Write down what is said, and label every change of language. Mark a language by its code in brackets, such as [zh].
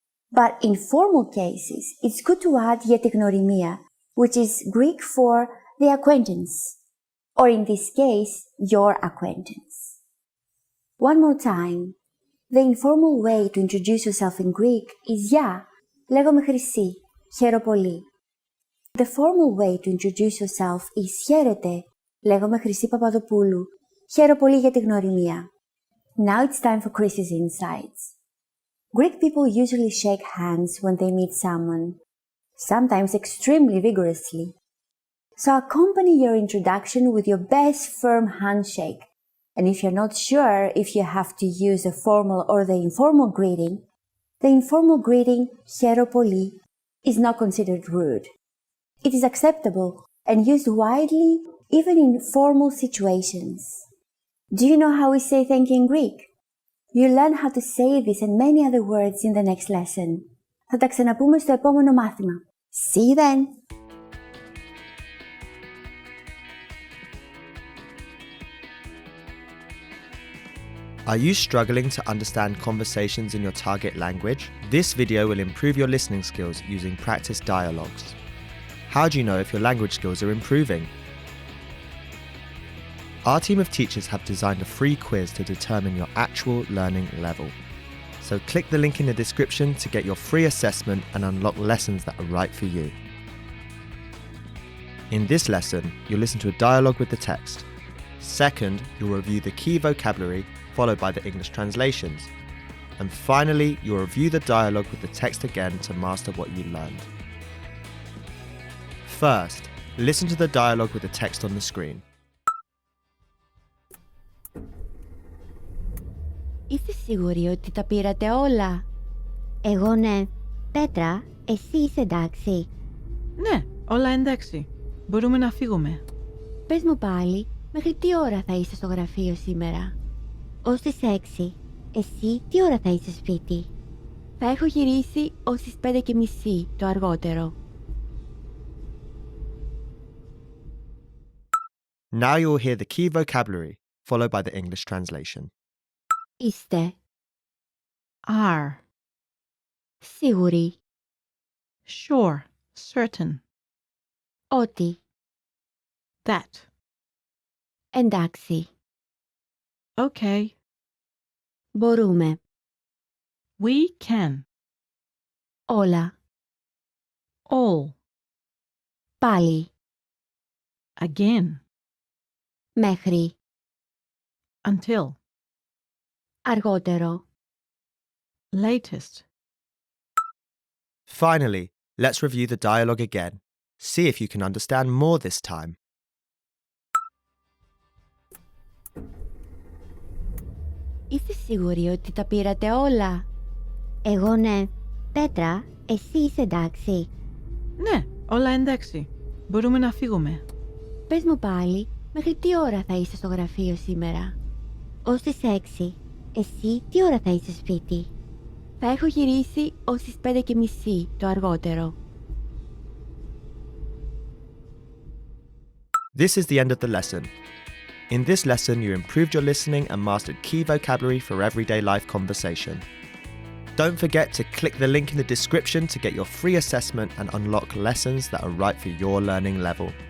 [en] But in formal cases, it's good to add [el] για τη γνωριμία, [en] which is Greek for the acquaintance, or in this case, your acquaintance. One more time. The informal way to introduce yourself in Greek is [el] Γεια, λέγομαι Χρυσή, χαίρο πολύ. [en] The formal way to introduce yourself is [el] Χαίρετε, λέγομαι Χρυσή Παπαδοπούλου, χαίρο πολύ για τη γνωριμία. [en] Now it's time for Chris's insights. Greek people usually shake hands when they meet someone, sometimes extremely vigorously. So accompany your introduction with your best firm handshake. And if you're not sure if you have to use the formal or the informal greeting, the informal greeting, [el] χαίρο πολύ, [en] is not considered rude. It is acceptable and used widely even in formal situations. Do you know how we say thank you in Greek? You'll learn how to say this and many other words in the next lesson. [el] Θα τα ξαναπούμε στο επόμενο μάθημα. [en] See you then! Are you struggling to understand conversations in your target language? This video will improve your listening skills using practice dialogues. How do you know if your language skills are improving? Our team of teachers have designed a free quiz to determine your actual learning level. So click the link in the description to get your free assessment and unlock lessons that are right for you. In this lesson, you'll listen to a dialogue with the text. Second, you'll review the key vocabulary followed by the English translations. And finally, you'll review the dialogue with the text again to master what you learned. First, listen to the dialogue with the text on the screen. [el] Είστε σίγουροι ότι τα πήρατε όλα? Εγώ ναι. Πέτρα, εσύ είσαι εντάξει? Ναι, όλα εντάξει. Μπορούμε να φύγουμε. Πες μου πάλι, μέχρι τι ώρα θα είσαι στο γραφείο σήμερα? Ως τις 6. Εσύ τι ώρα θα είσαι σπίτι? Θα έχω γυρίσει ως τις 5:30 το αργότερο. [en] Now you will hear the key vocabulary, followed by the English translation. [el] Είστε [en] Are. [el] σίγουροι [en] Sure. Certain. [el] ότι [en] That. [el] εντάξει, [en] Okay. [el] μπορούμε, [en] We can. [el] όλα, [en] All. [el] πάλι, [en] Again. [el] μέχρι, [en] Until. [el] αργότερο. [en] Latest. Finally, let's review the dialogue again. See if you can understand more this time. [el] Είστε σίγουροι ότι τα πήρατε όλα? Εγώ ναι. Πέτρα, εσύ είσαι εντάξει? Ναι, όλα εντάξει. Μπορούμε να φύγουμε. Πες μου πάλι, μέχρι τι ώρα θα είσαι στο γραφείο σήμερα? Ως τις 6. Εσύ τι ώρα θα είσαι σπίτι? Θα έχω γυρίσει ως τις 5:30 το αργότερο. [en] This is the end of the lesson. In this lesson, you improved your listening and mastered key vocabulary for everyday life conversation. Don't forget to click the link in the description to get your free assessment and unlock lessons that are right for your learning level.